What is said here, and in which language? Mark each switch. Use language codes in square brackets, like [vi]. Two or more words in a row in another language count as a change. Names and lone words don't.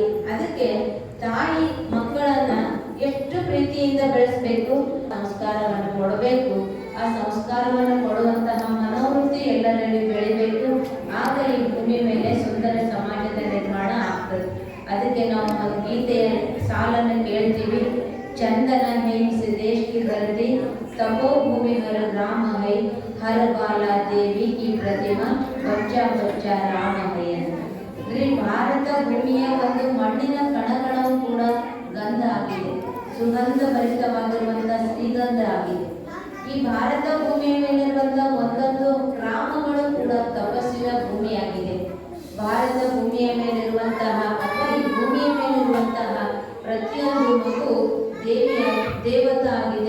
[kn] ಅದಕ್ಕೆ ತಾಯಿ ಮಕ್ಕಳನ್ನ ಎಷ್ಟು ಪ್ರೀತಿಯಿಂದ ಬೆಳೆಸಬೇಕು, ಸಂಸ್ಕಾರವನ್ನು ಕೊಡಬೇಕು. ಆ ಸಂಸ್ಕಾರವನ್ನು ಕೊಡುವಂತಹ ಮನೋವೃತ್ತಿ ಎಲ್ಲರಲ್ಲಿ ಬೆಳಿಬೇಕು. ಆಗ ಈ ಭೂಮಿ ಮೇಲೆ ಸುಂದರ ಸಮಾಜದ ನಿರ್ಮಾಣ ಆಗ್ತದೆ. ಅದಕ್ಕೆ ನಾವು ಒಂದು ಗೀತೆಯ ಸಾಲನ್ನು ಕೇಳ್ತೀವಿ. [hi] चंदन हेमिसि देश की धरती तपोभूमि हर राम है, हर बाला देवी की प्रतिमा बच्चा बच्चा राम है ಅಂತ. [kn] ಅಂದ್ರೆ ಭಾರತ ಭೂಮಿಯ ಒಂದು ಮಣ್ಣಿನ ಕಣಕಣವು ಕೂಡ ಗಂಧ ಆಗಿದೆ, ಸುಗಂಧ ಭರಿತವಾಗಿರುವಂತಹ ಶ್ರೀಗಂಧ ಆಗಿದೆ. ಈ ಭಾರತ ಭೂಮಿಯ ಮೇಲಿರುವಂತಹ ಒಂದೊಂದು ಗ್ರಾಮಗಳು ಕೂಡ ತಪಸ್ಸಿನ ಭೂಮಿಯಾಗಿದೆ. ಭಾರತ ಭೂಮಿಯ ಮೇಲಿರುವಂತಹ ಅಥವಾ ಈ ಭೂಮಿಯ ಮೇಲಿರುವಂತಹ ಪ್ರತಿಯೊಂದು ಮಗು ದೇವತಾ ಆಗಿದೆ.